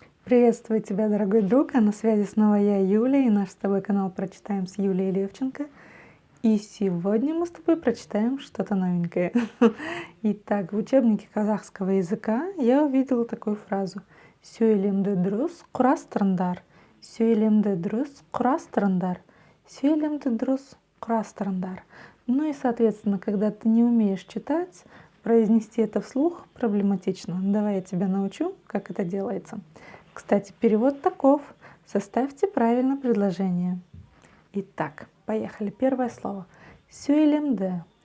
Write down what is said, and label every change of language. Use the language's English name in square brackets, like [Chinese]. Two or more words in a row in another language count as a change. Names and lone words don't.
[Russian] Приветствую тебя, дорогой друг, а на связи снова я, Юлия, и наш с тобой канал «Прочитаем» с Юлией Левченко. И сегодня мы с тобой прочитаем что-то новенькое. Итак, в учебнике казахского языка я увидела такую фразу [Kazakh] «Сөйлемді дұрыс құрастырыңдар». «Сөйлемді дұрыс құрастырыңдар». «Сөйлемді дұрыс құрастырыңдар». [Russian] Ну и, соответственно, когда ты не умеешь читать, произнести это вслух проблематично. Давай я тебя научу, как это делается. Кстати, перевод таков. Составьте правильно предложение. Итак, поехали. Первое слово. [Kazakh] Сөйлемді.